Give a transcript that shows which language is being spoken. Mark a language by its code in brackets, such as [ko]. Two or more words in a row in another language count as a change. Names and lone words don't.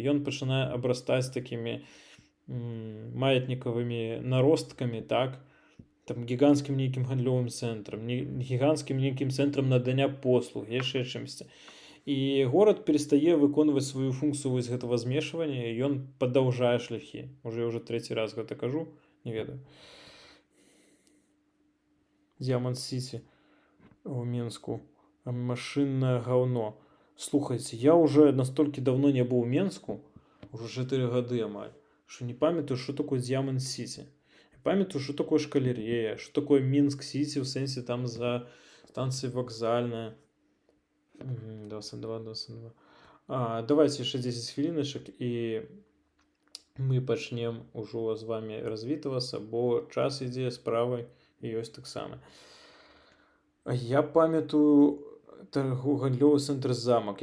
[be] Ён пачынае абрастаць такімі маятнікавымі наросткамі, так, там гіганцкім нейкім гандлёвым цэнтрам, гіганцкім нейкім цэнтрам надання послуг, яшчэ чымсьці. І горад перестае выконваць сваю функцію вось гэтага змешвання, і ён падаўжае шляхі. Я ўжо трэці раз гэта кажу, не ведаю. [ru] Diamond City в Минску. Машинное говно. Слухайте, я уже настолько давно не был в Минску, уже 4 года, амаль, что не памятаю, что такое Diamond City. Я памятаю, что такое Шкалерея, что такое Минск Сити, в сенсе там за станцией Вокзальная. 22, 22. [uk] Давайте ще 10 хвилиночок, і ми почнемо уже з вами розвітуватися, бо час іде, справи і ось так само. Я пам'ятаю гандльовий центр «Замок».